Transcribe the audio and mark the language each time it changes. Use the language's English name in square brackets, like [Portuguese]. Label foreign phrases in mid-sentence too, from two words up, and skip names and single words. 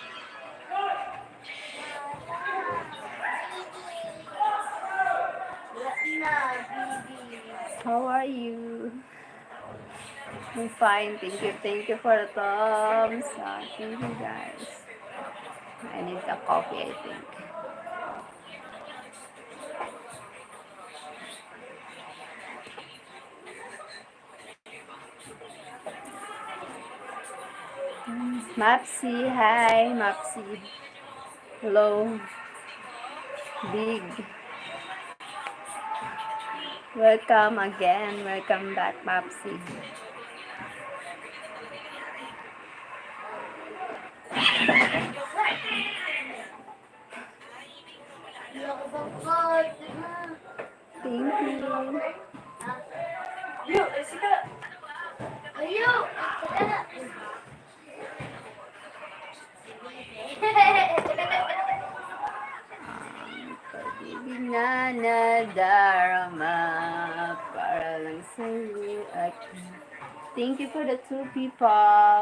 [English] How are you? I'm fine. Thank you for the thumbs up. Thank you guys. I need a coffee, I think. Mapsy, hi, Mapsy. Hello, Big. Welcome again. Welcome back, Mapsy. Thank you. [Filipino] Pag-ibig na nadarama para lang sa'yo at [English] thank you for the 2 people.